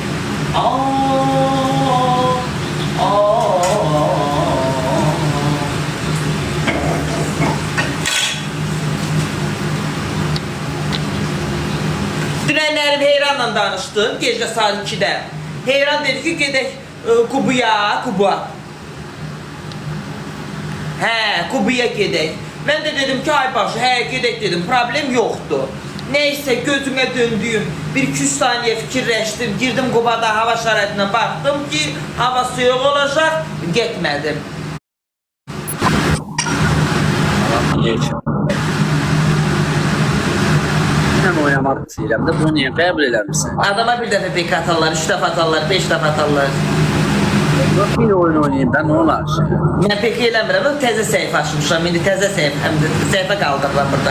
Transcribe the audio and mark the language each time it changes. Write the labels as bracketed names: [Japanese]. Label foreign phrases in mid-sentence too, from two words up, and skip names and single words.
[Azerbaijani] Dünənlərim Heyranla danışdım, gecə saat 2-də. Heyran dedi ki, gedək Kubuya. Hə, Kubuya gedək. Mən də dedim ki, ay başı, hə, gedək dedim, problem yoxdur. [Turkish] Neyse gözüme döndüğüm bir 2 saniye fikirleştim, girdim Kuba'da hava şəraitine baktım ki hava soğuk olacak, gitmedim. [Azerbaijani] Mən oynamaq istəyirəm də, bunu niyə qəbul eləmirsən? Adama bir dəfə bek atarlar, 3 dəfə atarlar, 5 dəfə atarlar. Yox, bir oyun oynayayım da, nə olar şey? Mən pek eləmirəm, təzə səhifə açmışam, indi təzə səhifə, həm də səhifə qaldırıram burada.